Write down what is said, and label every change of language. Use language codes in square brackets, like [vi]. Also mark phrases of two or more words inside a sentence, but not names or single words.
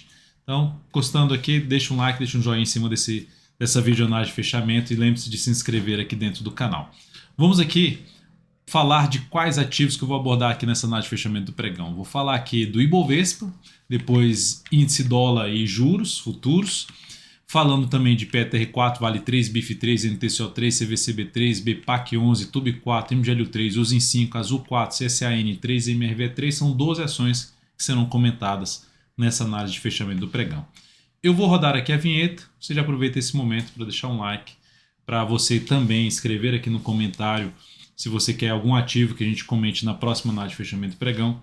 [pt] Então, gostando aqui, deixa um like, deixa um joinha em cima dessa videoanálise de fechamento e lembre-se de se inscrever aqui dentro do canal. Vamos aqui falar de quais ativos que eu vou abordar aqui nessa análise de fechamento do pregão. Vou falar aqui do Ibovespa, depois índice dólar e juros futuros, falando também de PTR4, Vale 3, BIF3, NTCO3, CVCB3, BPAC11, TUB4, MGLU3, USIN5, Azul4, CSAN3 e MRV3 são 12 ações que serão comentadas nessa análise de fechamento do pregão. Eu vou rodar aqui a vinheta, você já aproveita esse momento para deixar um like, para você também escrever aqui no comentário se você quer algum ativo que a gente comente na próxima análise de fechamento do pregão.